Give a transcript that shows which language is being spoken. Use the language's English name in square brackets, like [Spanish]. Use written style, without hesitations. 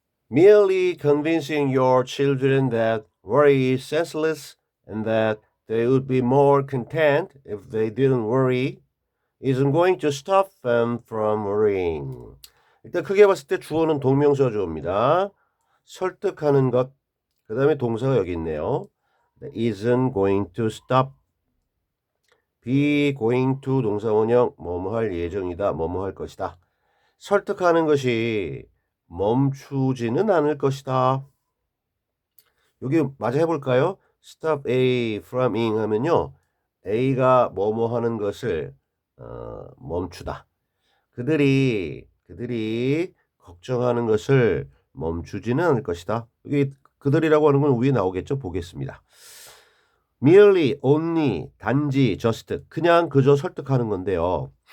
[English] Merely convincing your children that worry is senseless and that they would be more content if they didn't worry isn't going to stop them from worrying. [Korean] 일단 크게 봤을 때 주어는 동명사 주어입니다. 설득하는 것, 그 다음에 동사가 여기 있네요. [English] isn't going to stop. be going to [Korean] 동사원형 뭐뭐 할 예정이다, 뭐뭐 할 것이다. 설득하는 것이 멈추지는 않을 것이다. 여기 마저 해볼까요? [English] Stop A from in [Korean] 하면요. A가 뭐뭐 하는 것을 멈추다. 그들이 걱정하는 것을 멈추지는 않을 것이다. 여기 그들이라고 하는 건 위에 나오겠죠? 보겠습니다. merely, only, 단지, just, 그냥 그저 설득하는 건데요.